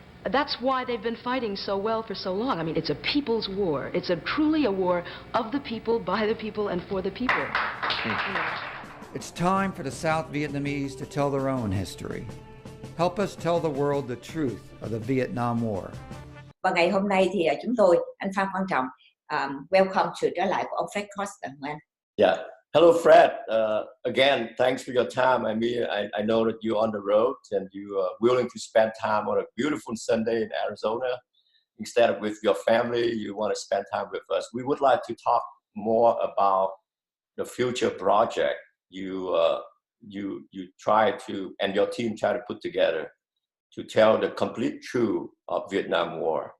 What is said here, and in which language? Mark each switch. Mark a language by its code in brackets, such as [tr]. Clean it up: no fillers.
[en] That's why they've been fighting so well for so long. I mean, it's a people's war. It's truly a war of the people, by the people, and for the people. It's time for the South Vietnamese to tell their own history. Help us tell the world the truth of the Vietnam War. [vi] Và ngày hôm nay thì chúng tôi, anh Phan Quan Trọng, welcome sự trở lại của ông Fred Koster. [en] Yeah. Hello, Fred. Again, thanks for your time. I mean, I know that you're on the road and you are willing to spend time on a beautiful Sunday in Arizona. Instead of with your family, you want to spend time with us. We would like to talk more about the future project you try to, and your team try to put together to tell the complete truth of Vietnam War.